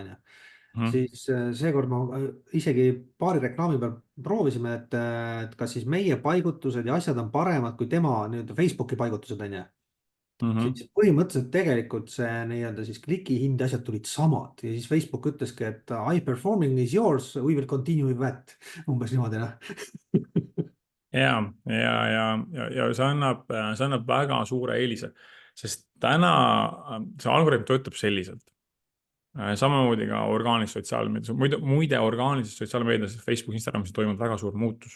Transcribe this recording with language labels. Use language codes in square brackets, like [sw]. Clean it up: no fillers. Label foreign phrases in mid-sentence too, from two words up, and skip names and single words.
[et] Siis seekord ma isegi paari reklaami peal proovisime, et kas siis meie paigutused ja asjad on paremad kui tema Facebooki paigutused. Siis põhimõtteliselt tegelikult see nii-öelda siis klikihind ja asjad tulid samad ja siis Facebook ütleski, et [en] high performing is yours, we will continue with that. [et] Umbes niimoodi. ja see annab väga suure eelise, sest täna see algoritm töötab selliselt. Samamoodi ka orgaanilises sotsiaalmeedias, muide orgaanilises sotsiaalmeedias, Facebook, Instagramis toimunud väga suur muutus.